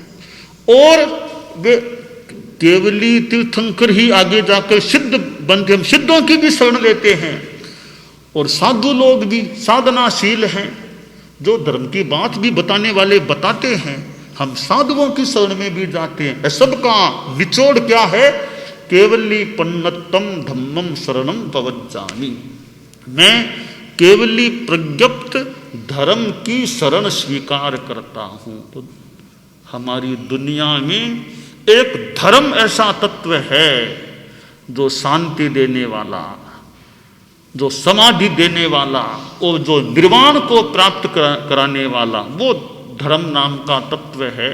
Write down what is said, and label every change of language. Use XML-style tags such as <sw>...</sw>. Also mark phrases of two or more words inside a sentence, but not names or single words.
<hi>और वे केवली तीर्थंकर ही आगे जाकर सिद्ध बनते, हम सिद्धों की भी शरण लेते हैं। और साधु लोग भी साधनाशील हैं, जो धर्म की बात भी बताने वाले बताते हैं, हम साधुओं की शरण में भी जाते हैं। सबका निचोड़ क्या है?</hi> <pra>केवली पन्नत्तम धम्मम शरणम पवज्जामि,</pra> <hi>मैं केवली प्रज्ञप्त धर्म की शरण स्वीकार करता हूं। तो हमारी दुनिया में एक धर्म ऐसा तत्व है जो शांति देने वाला, जो समाधि देने वाला, और जो निर्वाण को प्राप्त कराने वाला, वो धर्म नाम का तत्व है।</hi>